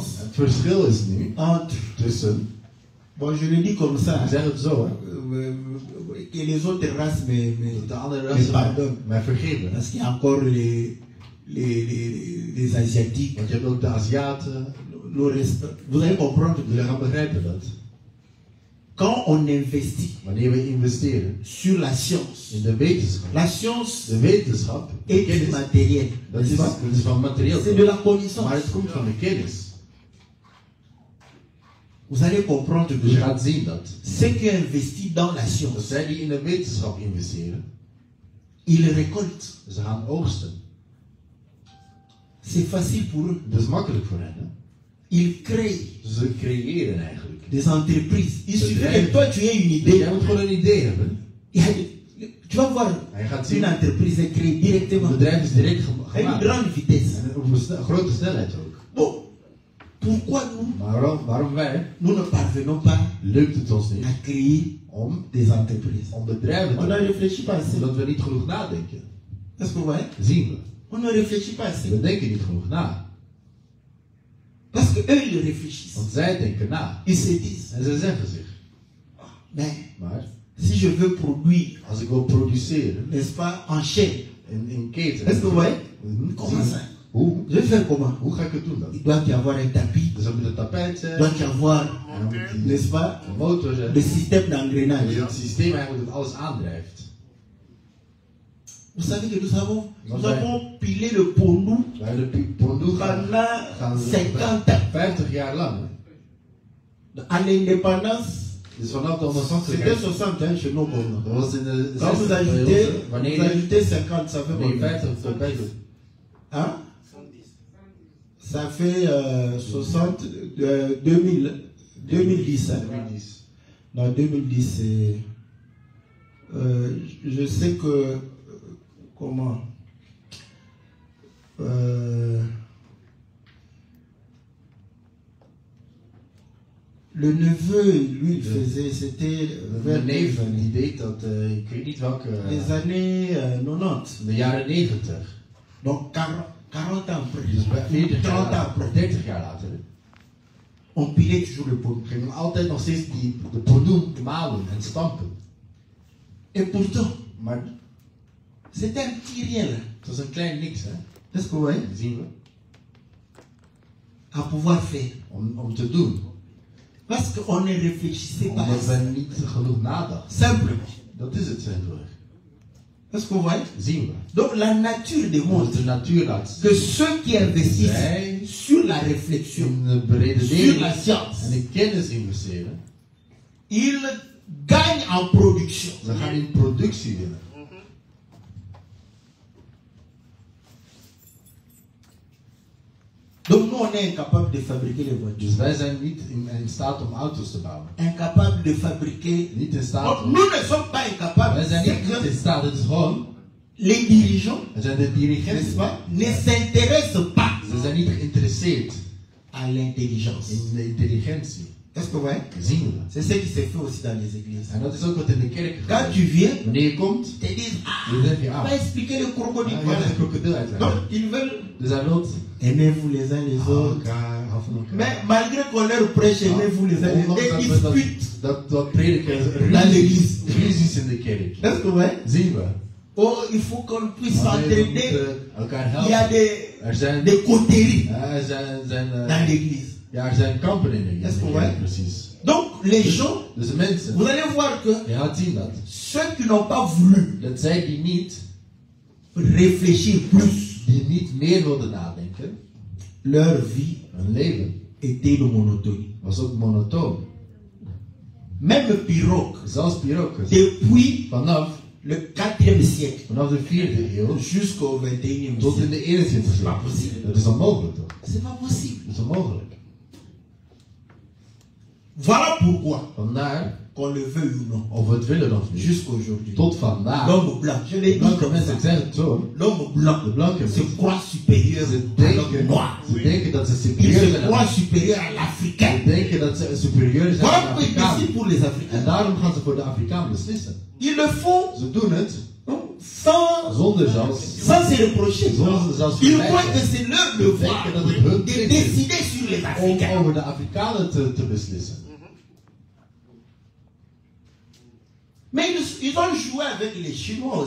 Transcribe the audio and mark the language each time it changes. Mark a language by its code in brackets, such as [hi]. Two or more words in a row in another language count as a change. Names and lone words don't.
[nl] Het verschil is nu [fr] entre, [nl] tussen, [fr] bon je le dis comme ça, [nl] ik zeg het zo, hè, [fr] que les autres races [nl] dat de andere [fr] me [nl] rassen [fr] pardonnent. [nl] mij vergeven. [fr] Parce qu'il y a encore les Asiatiques. [nl] Want je hebt ook de Aziaten. [fr] Vous allez comprendre [nl] Jullie [fr] que [nl] gaan begrijpen dat. [fr] quand on investit [nl] Wanneer we investeren [fr] sur la science, [nl] in de wetenschap. [fr] la science [nl] De wetenschap, de [fr] est [nl] kennis, [fr] immatérielle. [nl] dat [fr] N'est-ce [nl] is, [fr] pas? [nl] dat is van materieel. [fr] C'est de la connaissance. [nl] Maar het komt van de kennis. [fr] Vous allez comprendre [nl] Dus je [fr] que [nl] gaat zien dat. [fr] ceux qui investissent dans la [nl] Dat [fr] science, [nl] zij die in de wetenschap investeren, [fr] ils récoltent. [nl] ze gaan oogsten. [fr] C'est facile pour eux. [nl] Dat is makkelijk voor hen. Hè? [fr] Ils créent [nl] Ze creëren eigenlijk. [fr] des entreprises. Il suffit [nl] bedrijven. [fr] que toi tu aies une [nl] Dus jij [fr] idée. [nl] moet gewoon een idee hebben. [fr] Il y a tu vas voir [nl] En je gaat [fr] une [nl] zien, [fr] entreprise est créée [nl] het [fr] directement [nl] bedrijf is direct [fr] à une [nl] gemaakt. [fr] grande vitesse. [nl] En op een grote snelheid ook. [fr] Bon, pourquoi nous, [nl] Maar waarom wij, [fr] nous ne parvenons pas [nl] lukt het ons niet [fr] à créer [nl] om [fr] des entreprises? [nl] bedrijven te [fr] On ne [nl] maken? [fr] réfléchit pas assez. [nl] Omdat we niet genoeg nadenken. [fr] Est-ce que vous voyez? [nl] Zien we. [fr] On ne réfléchit pas assez. [nl] We denken niet genoeg na. [fr] Parce que eux, ils réfléchissent. [nl] Want zij denken na. [fr] Ils se disent, [nl] En ze zeggen zich. [fr] mais [nl] Maar [fr] si je veux produire, [nl] als ik wil produceren [fr] n'est-ce pas, en chaîne, [nl] in keten. [fr] est-ce que vous voyez? Mhm. Comment ça? [nl] Hoe? [fr] Je vais faire comment? [nl] Hoe ga ik het doen dan? [fr] Il doit y avoir un tapis, [nl] Dus dan moet het tapijt [fr] il [nl] zijn. [fr] doit y avoir, [nl] En dan moet die [fr] n'est-ce pas, [nl] een motor zijn. [fr] le système [nl] Dus [fr] d'engrenage. [nl] het systeem eigenlijk dat alles aandrijft. [fr] Vous savez que nous avons pilé le pondou [nl] We hebben de Pondoe [fr] pendant 50 ans. [nl] 50 jaar lang. Hè? [fr] À l'indépendance, [nl] Dus vanaf de [fr] c'était [nl] onafhankelijkheid. [fr] 60 ans chez nos Congolais. [nl] Dat was in de [fr] Quand vous [nl] 60 [fr] ajoutez, [nl] periode. [fr] vous [nl] Wanneer je [fr] ajoutez 50, ça fait [nl] wanneer je [fr] combien? [nl] 50 voorbij doet. [fr] Hein? Ça fait 60, 2000, 2010. Hein? 2010. Non, 2010, c'est... je sais que... comment le neveu, lui, il faisait... C'était vers [nl] Mijn [fr] les [nl] neef die [fr] années, [nl] deed dat, ik weet niet welke, [fr] les années 90. [nl] de jaren 90. [fr] Donc 40 ans après, [nl] Dus bij 40 [fr] 30 ans [nl] jaar, [fr] après, [nl] 30 jaar later, [fr] on pilait toujours le pot. [nl] gingen we altijd nog steeds de Pondoe malen en stampen. [fr] Et pourtant, [nl] Maar [fr] c'était un petit rien là. [nl] het was een klein niks, hè? [fr] Est-ce que vous voyez? [nl] Dat zien we. [fr] À pouvoir faire. [nl] Om te doen. [fr] Parce qu'on ne réfléchissait pas. [nl] Omdat we niet genoeg nadachten. [fr] Simplement. [nl] Dat is het simpelweg. [fr] Est-ce que vous voyez? [nl] Zien we. [fr] Donc la nature démontre [nl] Want de natuur laat zien. [fr] que ceux qui investissent [nl] Zij [fr] sur la réflexion, [nl] in de [fr] sur [nl] beredenering [fr] la science, [nl] en de kennis investeren. [fr] ils gagnent en production. [nl] Ze gaan in productie winnen. [fr] Donc nous, on est incapable de fabriquer les voitures. [nl] Dus wij zijn niet in staat om auto's te bouwen. [fr] Incapable de fabriquer. [nl] Niet in staat [fr] Donc, [nl] om... [fr] nous ne sommes pas incapables. [nl] Wij zijn [fr] C'est [nl] niet [fr] que [nl] in staat. Het is gewoon... [fr] les dirigeants, [nl] Er zijn de dirigenten. [fr] n'est-ce pas, ne s'intéressent pas [nl] Ze zijn niet geïnteresseerd [fr] à l'intelligence. [nl] in de intelligentie. [fr] Est-ce que vous voyez? [nl] Zien we. [fr] C'est ce qui se fait aussi dans les églises. [nl] En dat is ook wat in de kerk [fr] Quand [nl] gebeurt. [fr] tu viens, [nl] Wanneer je komt, [fr] ils te disent, [nl] dan zeg je, [fr] on va expliquer le crocodile. [nl] je hebt een krokodil uitleggen. [fr] Non, ils veulent [nl] Dus hij loopt [fr] aimez-vous les uns les autres. [nl] elkaar, hou van elkaar. [fr] Mais malgré qu'on leur prêche, aimez-vous les uns les autres, [nl] Ondanks [fr] des [nl] dat we [fr] disputes. [nl] dat prediken [fr] Dans l'église. [nl] ruzies in de kerk. [fr] Est-ce que vous voyez? [nl] Zien we. [fr] Oh, il faut qu'on puisse [nl] Maar we [fr] s'entraider. [nl] moeten elkaar [fr] Il y a [nl] helpen. Er zijn, [fr] des coteries [nl] er zijn [fr] dans l'église. [nl] ja, er zijn kampen in de [fr] Est-ce que [nl] kerk, [fr] ouais? [nl] precies. [fr] Donc, les gens, [nl] Dus de mensen, [fr] vous allez voir que [nl] je gaat zien dat. [fr] ceux qui n'ont pas voulu [nl] Dat zij die niet [fr] réfléchir plus, [nl] die niet meer wilden nadenken, [fr] leur vie [nl] hun leven [fr] était de monotonie. [nl] was ook monotoon. [fr] Même Pirogue, [nl] Zelfs Pirokes, [fr] depuis [nl] vanaf [fr] le 4e siècle [nl] de 4e eeuw [fr] jusqu'au 21e [nl] tot in [fr] siècle, [nl] de 21e [fr] c'est pas [nl] eeuw. [fr] possible. [nl] Dat is onmogelijk toch? [fr] C'est pas possible. [nl] Dat is onmogelijk. [fr] Voilà pourquoi, [nl] Vandaar, [fr] qu'on le veuille ou non, [nl] of we het willen of niet, [fr] jusqu'aujourd'hui, [nl] tot vandaag, [fr] l'homme blanc, je l'ai dit [nl] blanke [fr] comme [nl] mensen, ik [fr] ça, [nl] zeg het zo, [fr] l'homme blanc [nl] de blanke [fr] se [nl] mensen, [fr] croit supérieur [nl] ze [fr] à l'homme [nl] denken, [fr] noir. [nl] ze denken dat ze [fr] Il [nl] superieur [fr] se [nl] zijn [fr] croit [nl] aan [fr] supérieur à l'Africain. [nl] Ze denken dat ze superieur zijn aan [fr] Voilà [nl] de [fr] pourquoi il [nl] Afrikanen. [fr] décide pour les Africains. [nl] En daarom gaan ze voor de Afrikaan beslissen. [fr] Ils le font [nl] Ze doen het [fr] sans [nl] zonder zelfs, [fr] se reprocher. [nl] zonder zelfs [fr] Ils croient [nl] verwijten. [fr] que c'est leur devoir [nl] Denken dat het hun [fr] de [nl] plicht is [fr] décider sur les [nl] om [fr] Africains. [nl] over de Afrikanen te beslissen. [fr] Mais ils ont joué avec les Chinois aussi,